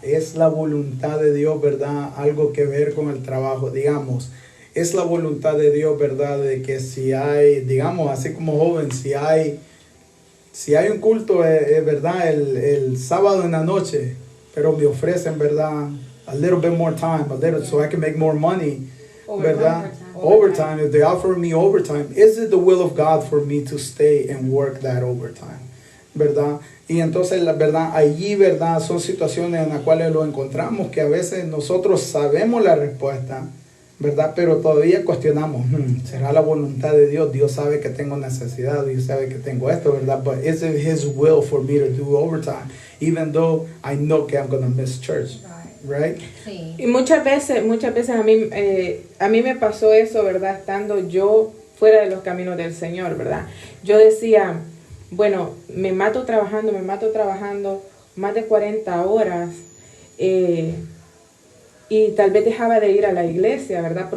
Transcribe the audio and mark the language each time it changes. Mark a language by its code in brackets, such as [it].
[es] Es la voluntad de Dios, ¿verdad? Algo que ver con el trabajo, digamos. Es la voluntad de Dios, ¿verdad? De que si hay, digamos, así como joven, si hay un culto, ¿verdad? El sábado en la noche, pero me ofrecen, ¿verdad? [en] A little bit more time, so I can make more money, ¿verdad? Overtime. If they offer me overtime, is it the will of God for me to stay and work that overtime? [es] ¿Verdad? Y entonces, la verdad, allí, ¿verdad? Son situaciones en las cuales lo encontramos que a veces nosotros sabemos la respuesta, ¿verdad? Pero todavía cuestionamos, ¿será la voluntad de Dios? Dios sabe que tengo necesidad, Dios sabe que tengo esto, ¿verdad? [en] But is it His will for me to do overtime? Even though I know que I'm going to miss church, right? [es] Sí. Y muchas veces a mí me pasó eso, ¿verdad? Estando yo fuera de los caminos del Señor, ¿verdad? Yo decía, bueno, me mato trabajando más de 40 horas, y tal vez dejaba de ir a la iglesia, ¿verdad?